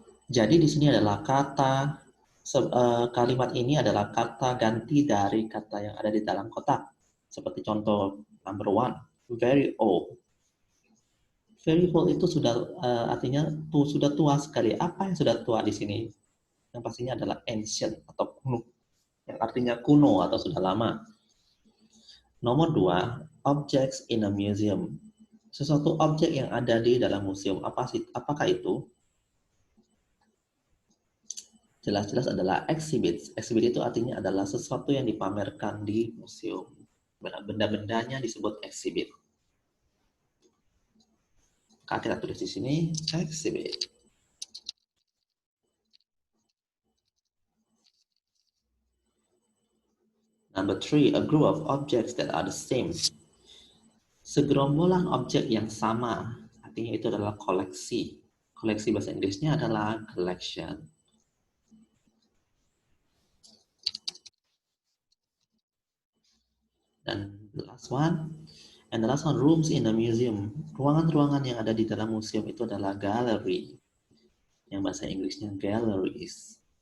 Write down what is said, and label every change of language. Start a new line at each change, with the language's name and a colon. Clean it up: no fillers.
Indonesian: Jadi di sini adalah kata kalimat ini adalah kata ganti dari kata yang ada di dalam kotak. Seperti contoh
English: number 1, very old. Very old
Indonesian: itu sudah artinya sudah tua sekali. Apa yang sudah tua di sini? Yang pastinya adalah ancient atau kuno, yang artinya kuno atau sudah lama. Nomor 2,
English: objects in a museum.
Indonesian: Sesuatu objek yang ada di dalam museum. Apakah itu? Jelas-jelas adalah exhibit. Exhibit itu artinya adalah sesuatu yang dipamerkan di museum. Benda-bendanya disebut exhibit. Maka kita tulis di sini exhibit.
English: Number 3, a group of objects that are the same.
Indonesian: Segerombolan objek yang sama, artinya itu adalah koleksi. Koleksi bahasa Inggrisnya adalah collection. Dan
English: the last one, rooms in a museum.
Indonesian: Ruangan-ruangan yang ada di dalam museum itu adalah gallery. Yang bahasa Inggrisnya galleries.